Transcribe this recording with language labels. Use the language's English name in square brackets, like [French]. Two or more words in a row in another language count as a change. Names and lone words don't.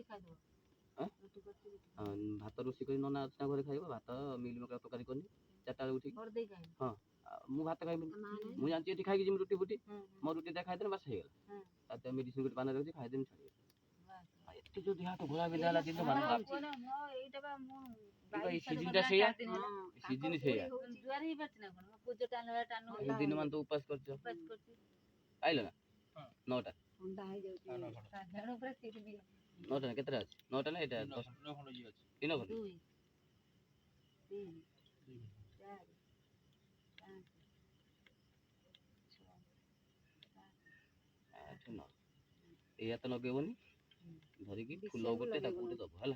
[Odia] ରୋଷେଇ କରି ନନା ଅଛି ନା ଘରେ ଖାଇବ ଭାତ ମିଲ୍ ମେକର ତରକାରୀ କରିନି 4ଟା ବେଳେ ଉଠିକି ହଁ ମୁଁ ଭାତ ଖାଇବିନି ମୁଁ ଜାଣିଛି ଏଠି ଖାଇକି ଯିବି ରୁଟି ଫୁଟି ମୋ ରୁଟି ଟା ଖାଇଦେଲେ ବାସ ହେଇଗଲା ଆଉ ମେଡିସିନ ଗୋଟେ ପାନରେ ରହୁଛି ଖାଇଦେବି ଛାଡ଼ିଗଲା ଏତେ ଯୋଉ ଦେହ ହାତ ଘୋଳା ବିନ୍ଧା ହେଲା ଦିନ ମାନେ ସିଜିନଟା ସେଇଆ ସିଜିନ ସେଇଆ ଦିନ ମାନେ ତ ଉପାସ କରିଛ ଖାଇଲ ନା 9টা। 9টা না কেତେଟା ଅଛି? 9ଟା ନା ଏଇଟା 10? 3 ଖଣ୍ଡ। ଆଠ ନଅ। ଏଇ ହାତ ଲଗେଇବନି, ଧରିକି ଫୁଲ ଗୋଟେ ତାକୁ ଗୋଟେ ଦବ ହେଲା।